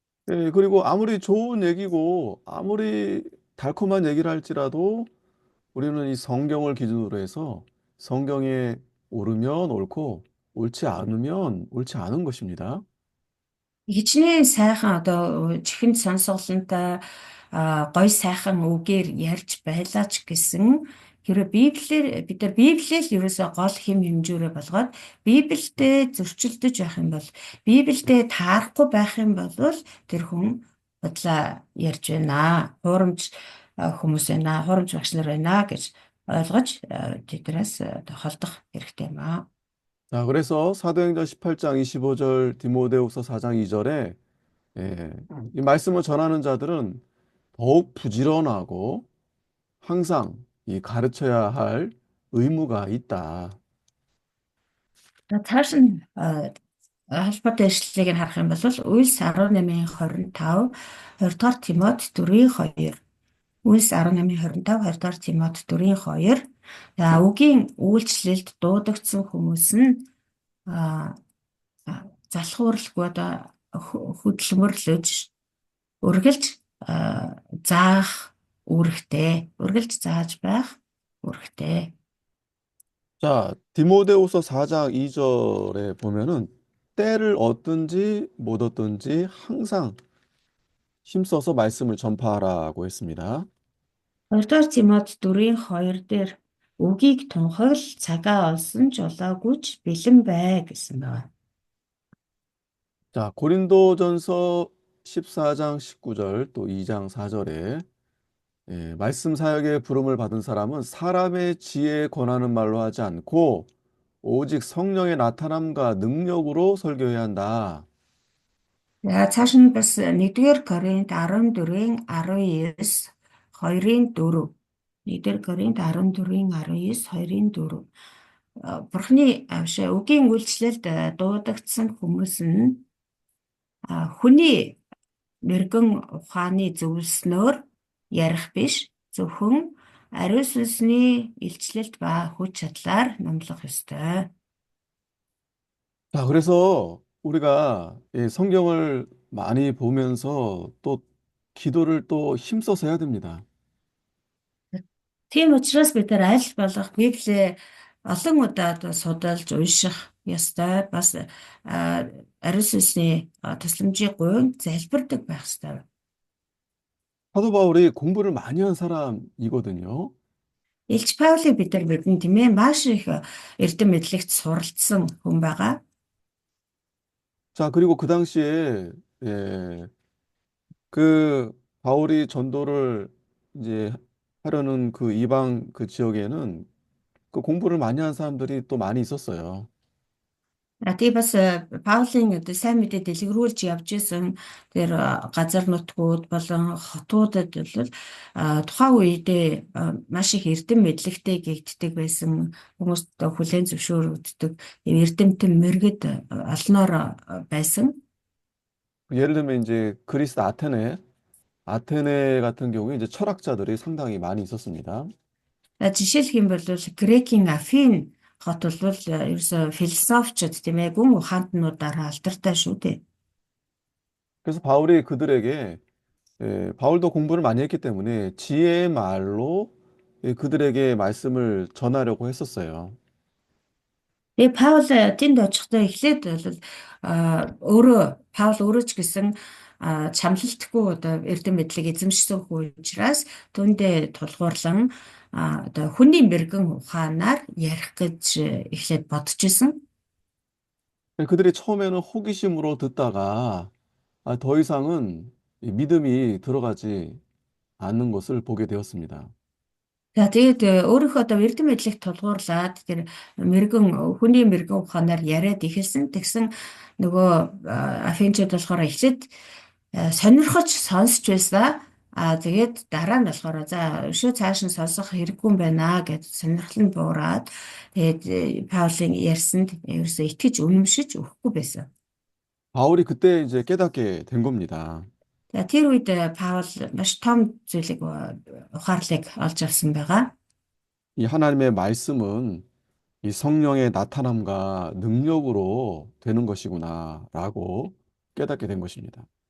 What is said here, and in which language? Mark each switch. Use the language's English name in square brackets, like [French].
[Korean] 예, 그리고 아무리 좋은 얘기고 아무리 달콤한 얘기를 할지라도 우리는 이 성경을 기준으로 해서 성경에 옳으면 옳고 옳지 않으면 옳지 않은 것입니다. [Mongolian] Хичнээн сайхан одоо чихэнд сонсголонтой гоё сайхан үгээр ярьж байлаа ч гэсэн хэрэв Библиэр бид нар Библиэл ерөөсөө гол хэм хэмжүүрээ болгоод Библиэд зөрчилдөж байх юм бол Библиэд таарахгүй байх юм бол тэр хүн бодлоо ярьж байна. Хуурамч хүмүүс байна, хуурамч багш нар байна гэж ойлгож тэднээс холдох хэрэгтэй юм аа. [Korean] 자, 그래서 사도행전 18장 25절, 디모데후서 4장 2절에 이 말씀을 전하는 자들은 더욱 부지런하고 항상 이 가르쳐야 할 의무가 있다. [Mongolian] Цааш нь холбоотой ишлэлийг нь харах юм бол Үйлс 18:25, 2 дугаар Тимот 4:2. Үйлс 18:25, 2 дугаар Тимот 4:2. За үгийн үйлчлэлд дуудагдсан хүмүүс нь залхууралгүй одоо хөдөлмөрлөж үргэлж заах үүрэгтэй, үргэлж зааж байх үүрэгтэй. [Korean] 자, 디모데후서 4장 2절에 보면은 때를 얻든지 못 얻든지 항상 힘써서 말씀을 전파하라고 했습니다. [Mongolian] 2 дугаар Тимот 4:2 дээр үгийг тунхагл цагаа олсон ч олоогүй ч бэлэн бай гэсэн байна. [Korean] 자, 고린도전서 14장 19절 또 2장 4절에 말씀 사역의 부름을 받은 사람은 사람의 지혜에 권하는 말로 하지 않고 오직 성령의 나타남과 능력으로 설교해야 한다. [Mongolian] За цааш нь бас 1-р Коринт 14-19, 2-4. 1-р Коринт 14-19, 2-4. Бурхны авшаа үгийн үйлчлэлд дуудагдсан хүмүүс нь хүний мэрэгэн ухааны зөвлснөөр ярих биш, зөвхөн ариун сүнсний илчлэлт ба хүч чадлаар номлох ёстой. [Korean] 자, 그래서 우리가 성경을 많이 보면서 또 기도를 또 힘써서 해야 됩니다. [Mongolian] Тийм учраас бид нар аль болох Библийг олон удаа судалж унших ёстой. Бас ариун сүнсний тусламжийг гуйн залбирдаг байх ёстой. [Korean] 사도 바울이 공부를 많이 한 사람이거든요. [Mongolian] Илч Паулийг бид нар мэднэ тийм ээ маш их эрдэм мэдлэгт суралцсан хүн байгаа. [Korean] 자, 그리고 그 당시에 그 바울이 전도를 이제 하려는 그 이방 그 지역에는 그 공부를 많이 한 사람들이 또 많이 있었어요. [Mongolian] Тэгээ бас Паулийн одоо сайн мэдээ дэлгэрүүлж явж исэн тэр газар нутгууд болон хотуудад бол тухайн үедээ маш их эрдэм мэдлэгтэй гэгддэг байсан хүмүүст хүлээн зөвшөөрөгддөг эрдэмтэн мэрэгд олноор байсан. [Korean] 예를 들면 이제 그리스 아테네 같은 경우에 이제 철학자들이 상당히 많이 있었습니다. [Mongolian] Жишээлх юм бол Грекийн Афин хот бол ерөөсө философчд тийм ээ гүн ухаантнуудаар алдартай шүү дээ. [Korean] 그래서 바울이 그들에게 바울도 공부를 많이 했기 때문에 지혜의 말로 그들에게 말씀을 전하려고 했었어요. [Mongolian] Тэгээ Паул тэнд очихдоо эхлээд бол өөрөө Паул өөрөө ч гэсэн чамлалтгүй одоо эрдэм мэдлэг эзэмшсэн хүү учраас түүндээ тулгуурлан одоо хүний мэрэгэн ухаанаар ярих гэж эхлээд бодож исэн. [Korean] 그들이 처음에는 호기심으로 듣다가 더 이상은 이 믿음이 들어가지 않는 것을 보게 되었습니다. [Mongolian] За тэгээд өөрийнхөө одоо эрдэм мэдлэгт тулгуурлаад тэр хүний мэрэгэн ухаанаар яриад ихэлсэн. Тэгсэн нөгөө Афинчууд болохоор эхлээд сонирхож сонсч байсан. Тэгээд дараа нь болохоор за өшөө цааш нь сонсох хэрэггүй юм байна гэж сонирхол нь буураад тэгээд Паулийн ярьсанд ерөөсөө итгэж үнэмшиж өгөхгүй байсан. [Korean] 바울이 그때 이제 깨닫게 된 겁니다. [Mongolian] За тэр үед Паул маш том зүйлийг ухаарлыг олж авсан байгаа. [Korean] 이 하나님의 말씀은 이 성령의 나타남과 능력으로 되는 것이구나라고 깨닫게 된 것입니다.